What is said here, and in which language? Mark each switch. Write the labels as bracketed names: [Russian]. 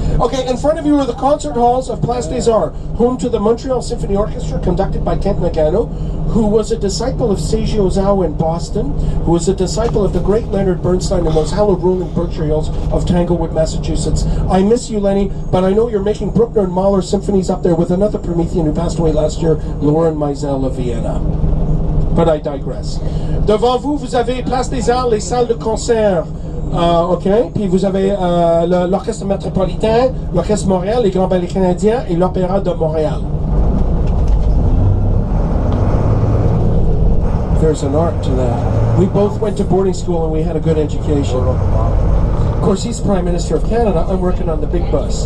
[English] Okay, in front of you are the concert halls of Place des Arts, home to the Montreal Symphony Orchestra, conducted by Kent Nagano, who was a disciple of Seiji Ozawa in Boston, who was a disciple of the great Leonard Bernstein in those hallowed rolling Berkshire Hills of Tanglewood, Massachusetts. I miss you, Lenny, but I know you're making Bruckner and Mahler symphonies up there with another Promethean who passed away last year, Lauren Meisel of Vienna. But I digress. [French] Devant vous, vous avez Place des Arts, les salles de concert. OK. Puis vous avez l'Orchestre métropolitain, l'Orchestre Montréal, les Grands Ballets canadiens et l'Opéra de Montréal. [English] There's an art to that. We both went to boarding school and we had a good education. Of course, he's Prime Minister of Canada. I'm working on the big bus.